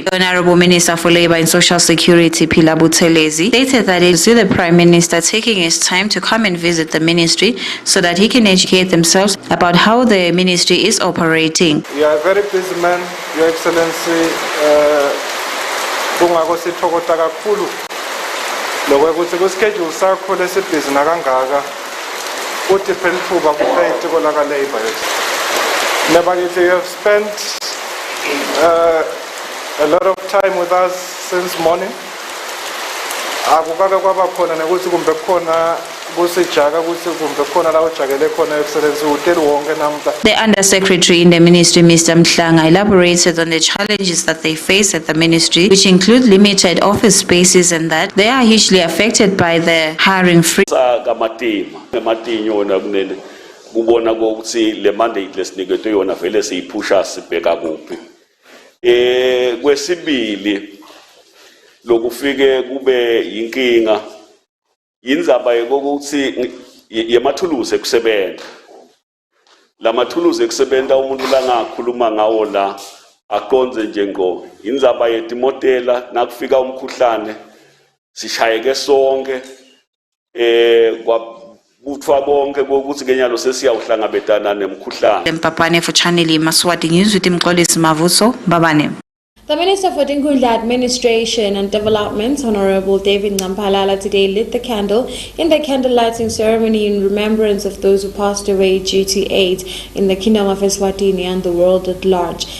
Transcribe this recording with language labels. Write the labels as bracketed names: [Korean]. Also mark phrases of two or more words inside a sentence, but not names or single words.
[English] The Honourable Minister for Labour and Social Security, Phila Buthelezi, stated that he see the Prime Minister taking his time to come and visit the ministry so that he can educate themselves about how the ministry is operating. You are a very busy man, Your Excellency. [Swati] Kungako sithokota kakhulu lokho ukuthi ku schedule sakho lesibhizi nakangaka uthi phela ithuba kuphela itiko laka Labour. Nebakithi, [English] you have spent a lot of time with us since morning. [Swati] Akukake kwaba khona nekuthi kumbe khona kusijaka ukuthi kumbe khona la ujakele khona Excellency uteli wonke namhla. [English] The Undersecretary in the ministry, Mr. Mhlanga, elaborated on the challenges that they face at the ministry, which include limited office spaces and that they are hugely affected by the hiring freeze. [Swati] Kubona ukuthi le mandate lesiniketwe yona vele siyiphusha sibheka kuphi. Kwesibili lokufike kube yinkinga indzaba yokuthi yemathuluzi ekusebenza. La mathuluzi ekusebenza umuntu langakhuluma ngawo la aqonze nje ngo indzaba yetimotela nakufika umkhuhlane sishayeke sonke kwabutwa bonke ukuthi kenyalo sesiyawuhlangabetana nemkhuhlane. [English] Mpapane for Channel Yemaswati News with Mxolisi Mavuso Babane. The Minister for Dinkundla Administration and Development, Honorable David Ngampalala, today lit the candle in the candle lighting ceremony in remembrance of those who passed away due to AIDS in the Kingdom of Eswatini and the world at large.